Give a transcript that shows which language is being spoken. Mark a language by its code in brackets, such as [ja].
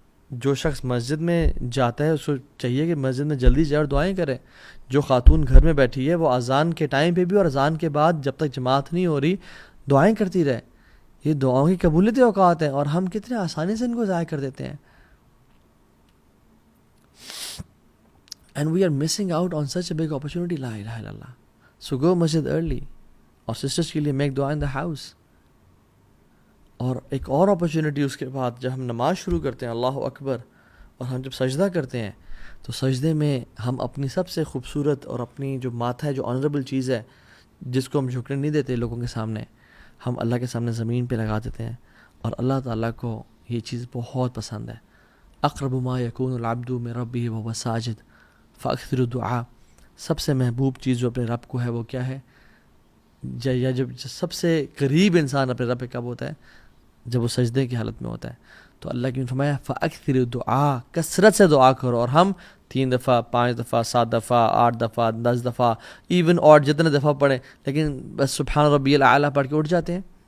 [ur] جو شخص مسجد میں جاتا ہے اس کو چاہیے کہ مسجد میں جلدی جائے اور دعائیں کرے. جو خاتون گھر میں بیٹھی ہے وہ اذان کے ٹائم پہ بھی اور اذان کے بعد جب تک جماعت نہیں ہو رہی دعائیں کرتی رہے. یہ دعاؤں کی قبولیت اوقات ہیں اور ہم کتنے آسانی سے ان کو ضائع کر دیتے ہیں. [en] And we are missing out on such a big opportunity. [ar] La ilaha illallah. [en] So go masjid early. [ur] اور سسٹرس کے لیے [en] Make دعا in the house. [ur] اور ایک اور اپرچونیٹی اس کے بعد جب ہم نماز شروع کرتے ہیں اللہ اکبر, اور ہم جب سجدہ کرتے ہیں تو سجدے میں ہم اپنی سب سے خوبصورت اور اپنی جو ماتھا ہے, جو آنریبل چیز ہے جس کو ہم جھکنے نہیں دیتے لوگوں کے سامنے, ہم اللہ کے سامنے زمین پہ لگا دیتے ہیں. اور اللہ تعالیٰ کو یہ چیز بہت پسند ہے. [ar] اقرب ما یکون العبد من ربہ وهو ساجد فاکثر الدعاء. [ur] سب سے محبوب چیز جو اپنے رب کو ہے وہ کیا ہے, یا جب سب سے قریب انسان اپنے رب پہ کب ہوتا ہے, جب وہ سجدے کی حالت میں ہوتا ہے. تو اللہ کی نے فرمایا [ar] فاکثر الدعاء, [ur] کثرت سے دعا کرو. اور ہم 3 دفعہ 5 دفعہ 7 دفعہ 8 دفعہ 10 دفعہ ایون اور جتنے دفعہ پڑھیں, لیکن بس [ar] سبحان ربی الاعلیٰ [ur] پڑھ کے اٹھ جاتے ہیں.